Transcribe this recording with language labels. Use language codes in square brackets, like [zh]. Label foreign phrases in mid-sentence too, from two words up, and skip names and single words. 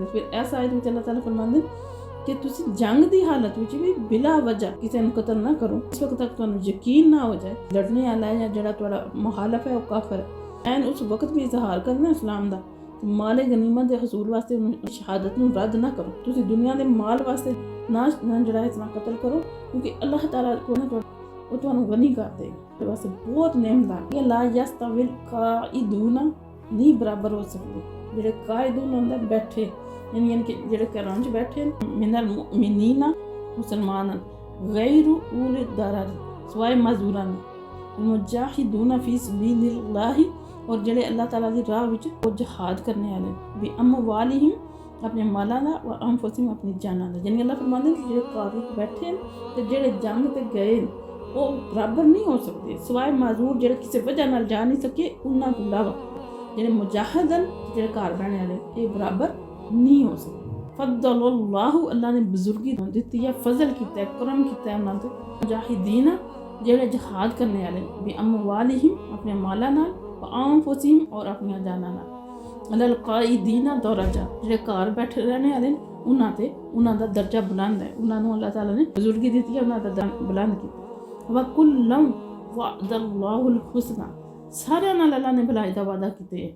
[pa] پھر ایسا آیت میں اللہ تعالیٰ فرماندے کہ تسی جنگ کی حالت میں بھی بلا وجہ کسی کو قتل نہ کرو، اس وقت تک تہانوں یقین نہ ہو جائے لڑنے والا ہے یا جو تہاڈا مخالف ہے وہ کافر ہے، عین اس وقت بھی اظہار کرنا اسلام کا، مال غنیمت کے حصول واسطے شہادت نوں رد نہ کرو، تسی دنیا کے مال واسطے نہ جیہڑا اتنا قتل کرو، کیونکہ اللہ تعالیٰ کو نہ وہ تہانوں غنی کر دے گا، واسطے بہت نعمت ہے. [ar] لا يستوي القاعدون [pa] نہیں برابر ہو سکتے، جیہڑے قاعدون ہوندے بیٹھے یعنی کہ جیہڑے گھراں چ بیٹھے [ar] من المؤمنين [pa] مسلمان [ar] غير أولي الضرر [pa] سوائے مجبوراں [ar] المجاهدون في سبيل الله [pa] اور جیہڑے اللہ تعالیٰ دی راہ وچ او جہاد کرن والے بھی [ar] بأموالهم [pa] اپنے مالاں دا [ar] وأنفسهم [pa] اپنی جاناں دا، یعنی اللہ فرماندے کہ جیہڑے گھر بیٹھے تے جیہڑے جنگ تے گئے او برابر نہیں ہو سکدے، سوائے معذور جیہڑے کسی وجہ نال جا نہیں سکے انہاں توں علاوہ جیہڑے مجاہدین جیہڑے گھر بہن والے یہ برابر نہیں ہو سکدے. [ar] فضل الله [pa] اللہ نے بزرگی دی ہے، فضل کیا، کرم کیا انہوں نے مجاہدین جیہڑے جہاد کرن والے بھی [ar] بأموالهم [pa] اپنے مالاں نال [ar] وأنفسهم [pa] اور اپنی جاناں نال [ar] القاعدين درجة [pa] جیہڑے گھر بیٹھے رہن والے انہاں تے انہاں دا درجہ بلند ہے، انہاں نوں اللہ تعالیٰ نے بزرگی دی ہے، انہاں دا درجہ بلند کیا. [ar] وكلا وعد الله الحسنى [pa] سارے نال اللہ نے بھلائی دا وعدہ کیتا ہے.